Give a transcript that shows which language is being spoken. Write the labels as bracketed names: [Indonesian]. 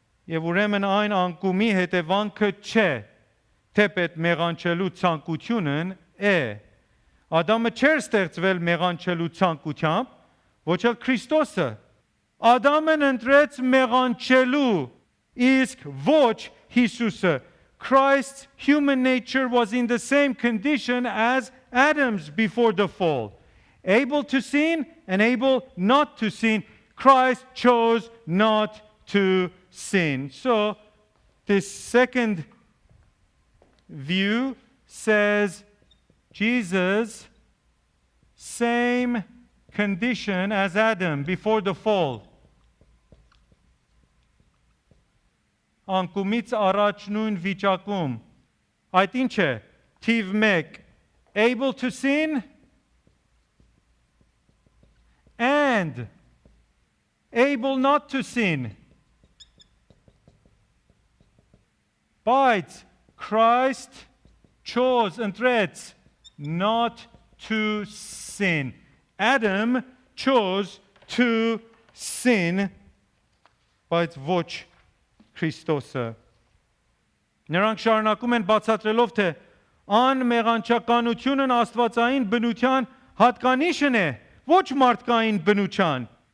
[Armenian] Եվ ուրեմն այն անկումի հետևանքը չէ, թեպետ մեղանչելու ցանկությունն է։ Ադամը չէր ստեղծվել մեղանչելու ցանկությամբ, ոչ էլ Քրիստոսը։ Ադամն ընտրեց մեղանչելու, իսկ ոչ Հիսուսը։ [English] Christ's human nature was in the same condition as Adam's before the fall. Able to sin and able not to sin. Christ chose not to sin. So, this second view says Jesus, same condition as Adam before the fall. [Armenian] Անկումից առաջ նույն վիճակում, այդ ինչ է, թիվ 1, [English] able to sin and able not to sin. [Armenian] Բայց [English] Christ chose, [Armenian] ընտրեց, [English] not to sin. Adam chose to sin, [Armenian] բայց ոչ Քրիստոսը։ Նրանք շարունակում են բացատրելով, թե անմեղանչականությունն աստվածային բնության հատկանիշն է, ոչ մարդկային բնության։